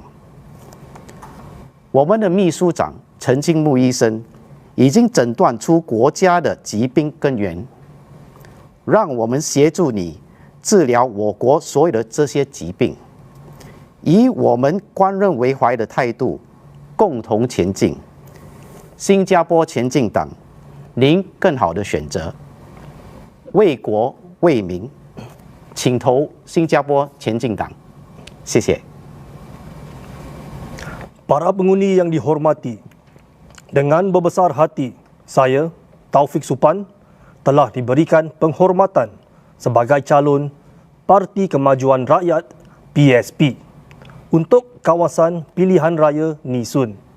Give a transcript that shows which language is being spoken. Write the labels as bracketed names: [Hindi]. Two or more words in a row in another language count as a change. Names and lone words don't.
[Chinese] 我们的秘书长陈金木医生已经诊断出国家的疾病根源，让我们协助你治疗我国所有的这些疾病，以我们官任为怀的态度共同前进。新加坡前进党，您更好的选择。为国为民，请投新加坡前进党。谢谢。 [Malay] Para pengundi yang dihormati, dengan berbesar hati, saya, Taufik Supan, telah diberikan penghormatan sebagai calon Parti Kemajuan Rakyat PSP untuk kawasan pilihan raya Nee Soon.